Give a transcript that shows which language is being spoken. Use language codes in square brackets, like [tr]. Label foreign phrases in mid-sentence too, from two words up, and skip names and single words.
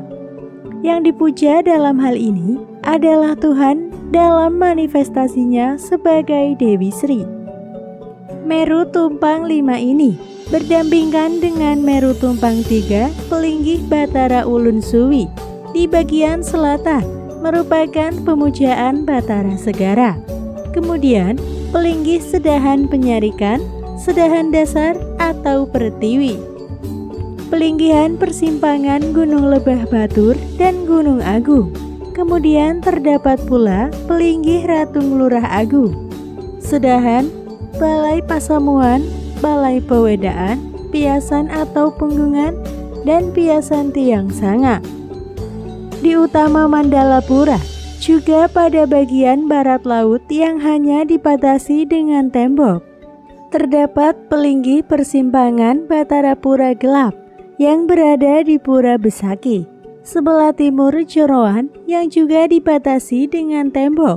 [id] Yang dipuja dalam hal ini adalah Tuhan dalam manifestasinya sebagai Dewi Sri. Meru Tumpang Lima ini berdampingan dengan Meru Tumpang Tiga, pelinggih Batara Ulun Suwi. Di bagian selatan merupakan pemujaan Batara Segara. Kemudian pelinggih Sedahan Penyarikan, Sedahan Dasar atau Pertiwi. Pelinggihan persimpangan Gunung Lebah Batur dan Gunung Agung. Kemudian terdapat pula pelinggih Ratung Lurah Agung, Sedahan, Balai Pasamuan, Balai Pewedaan, Piasan atau Punggungan, dan Piasan Tiang Sanga. Di utama Mandala Pura, juga pada bagian barat laut yang hanya dibatasi dengan tembok, terdapat pelinggih persimpangan Batara Pura Gelap yang berada di Pura Besaki, sebelah timur jeroan yang juga dibatasi dengan tembok.